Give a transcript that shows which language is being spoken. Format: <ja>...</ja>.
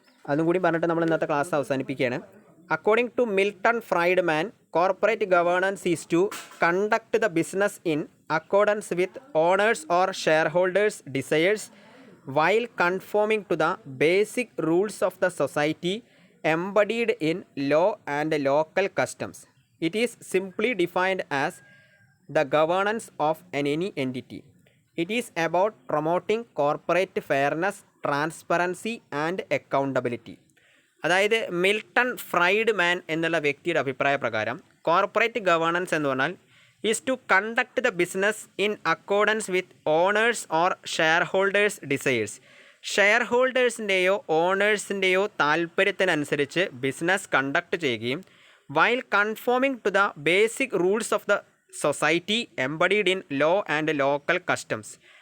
<ml>അതും കൂടി പറഞ്ഞിട്ട് നമ്മൾ ഇന്നത്തെ ക്ലാസ് അവസാനിപ്പിക്കുകയാണ്.</ml> <en>According to Milton Friedman, corporate governance is to conduct the business in accordance with owners or shareholders desires while conforming to the basic rules of the society embodied in law and local customs. It is simply defined as the governance of any entity. It is about promoting corporate fairness, transparency and accountability.</en> <ml>അതായത് Milton ഫ്രൈഡ്മാൻ എന്നുള്ള വ്യക്തിയുടെ അഭിപ്രായ പ്രകാരം corporate governance എന്ന് പറഞ്ഞാൽ</ml> <en>Is to conduct the business in accordance with owners or shareholders desires.</en> <ml>Share ഹോൾഡേഴ്സിൻ്റെയോ ഓണേഴ്സിൻ്റെയോ താല്പര്യത്തിനനുസരിച്ച് business conduct ചെയ്യുകയും</ml> <en>While conforming to the basic rules of the society embodied in law and local customs.</en>